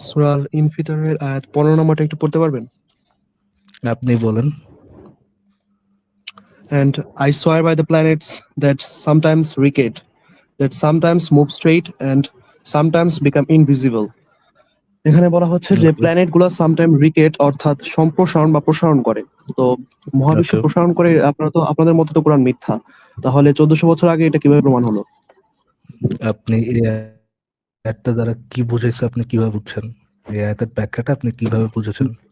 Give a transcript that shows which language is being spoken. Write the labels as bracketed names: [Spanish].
[Bangla] সূরা আল ইনফিতরের আয়াত 15 নম্বরটা একটু পড়তে পারবেন? আপনি বলেন। [English] And I swear by the planets that sometimes recede, that sometimes move straight and sometimes become invisible. [Bangla] এখানে বলা হচ্ছে যে ওকে, প্ল্যানেট গুলো সামটাইম রিকেট অর্থাৎ সম্প্রসারণ বা প্রসারণ করে। তো মহাবিশ্ব ওকে। প্রসারণ করে, আপনারা তো আপনাদের মতে তো কোরআন মিথ্যা, তাহলে 1400 বছর আগে এটা কিভাবে প্রমাণ হলো? আপনি এই আয়াতটা দ্বারা কি বুঝাইছে আপনি কিভাবে বুঝছেন? এই আয়াতের ব্যাখ্যাটা আপনি কিভাবে বুঝেছেন?